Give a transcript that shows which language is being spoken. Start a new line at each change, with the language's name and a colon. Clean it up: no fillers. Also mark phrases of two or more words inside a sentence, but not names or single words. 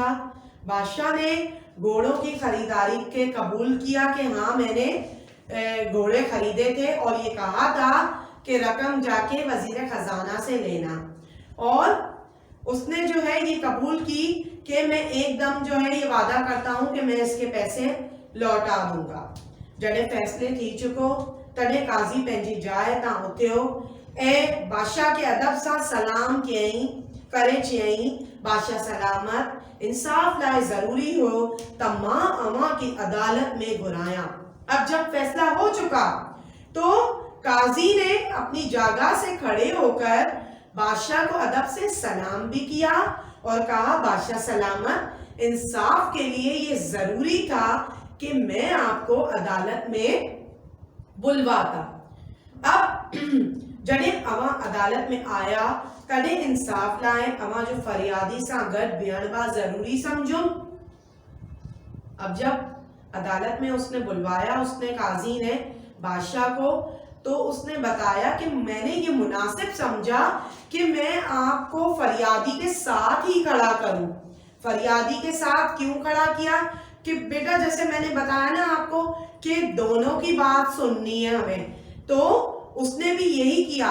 Urdu: بادشاہ نے گھوڑوں کی خریداری کے قبول کیا کہ ہاں میں نے گھوڑے خریدے تھے اور یہ کہا تھا کہ رقم جاکے وزیر خزانہ سے لینا، اور اس نے جو ہے یہ قبول کی کہ میں ایکدم جو ہے یہ وعدہ کرتا ہوں کہ میں اس کے پیسے لوٹا دوں گا.
Sindhi: जॾहिं फैसले थी चुको तॾहिं काज़ी पंहिंजी जाइ तां उथियो ऐं बादशाह के अदब सां सलाम कयईं करे चयईं, बादशाह सलामत, इंसाफ लाइ ज़रूरी हो त मां अवां की अदालत में घुरायां।
Urdu: اب جب فیصلہ ہو چکا تو قاضی نے اپنی جگہ سے کھڑے ہو کر بادشاہ کو ادب سے سلام بھی کیا اور کہا، بادشاہ سلامت، انصاف کے لیے یہ ضروری تھا کہ میں آپ کو عدالت میں بلواتا.
Sindhi: अब जॾहिं अवां अदालत में आया तॾहिं इंसाफ लाइ अवां जो फरियादी सां गॾु बीहण बा जरूरी समझो।
Urdu: اب جب عدالت میں اس نے بلوایا، اس نے قاضی نے بادشاہ کو، تو اس نے بتایا کہ میں نے یہ مناسب سمجھا کہ میں آپ کو فریادی کے ساتھ ہی کھڑا کروں. فریادی کے ساتھ کیوں کھڑا کیا کہ بیٹا جیسے میں نے بتایا نا آپ کو کہ دونوں کی بات سننی ہے ہمیں، تو اس نے بھی یہی کیا.